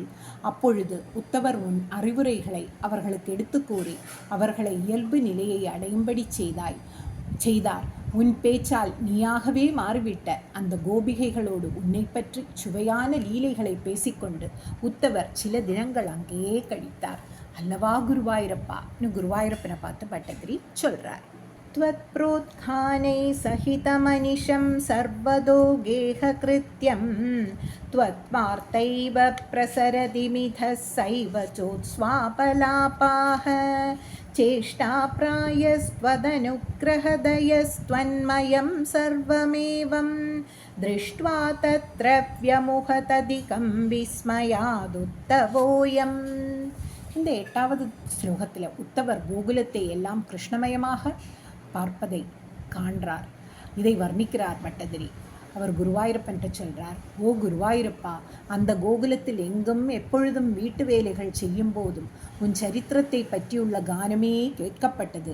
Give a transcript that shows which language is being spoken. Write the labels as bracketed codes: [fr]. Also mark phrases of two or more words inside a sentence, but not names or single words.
[ta] அப்பொழுது உத்தவர் உன் அறிவுரைகளை அவர்களுக்கு எடுத்து கூறி அவர்களை இயல்பு நிலையை அடையும்படி செய்தார். உன் பேச்சால் நீயாகவே மாறிவிட்ட அந்த கோபிகைகளோடு உன்னை பற்றி சுவையான லீலைகளை பேசிக்கொண்டு உத்தவர் சில தினங்கள் அங்கேயே கழித்தார் அல்லவா குருவாயூரப்பா? குருவாயூரப்பனை பார்த்து பட்டதிரி சொல்றார். [sa] त्वत्प्रोत्खानै सहितमनिशं सर्वदो गेहकृत्यं त्वत्वार्तैव प्रसरति मिथः सैव चोत्स्वापलापाः चेष्टाप्रायस्त्वदनुग्रहदयस्त्वन्मयं सर्वमेवं दृष्ट्वा तत्र व्यमुहतदिकं विस्मयादुत्तवोऽयम्. [ta] இந்த 8வது ஸ்லோகத்தில் உத்தவர் கோகுலத்தை எல்லாம் கிருஷ்ணமயமாக பார்ப்பதை காண்றார். இதை வர்ணிக்கிறார் பட்டதிரி. அவர் குருவாயூரப்பன்ட்ட சொல்றார், ஓ குருவாயூரப்பா, அந்த கோகுலத்தில் எங்கும் எப்பொழுதும் வீட்டு வேலைகள் செய்யும் போதும் உன் சரித்திரத்தை பற்றியுள்ள கானமே கேட்கப்பட்டது.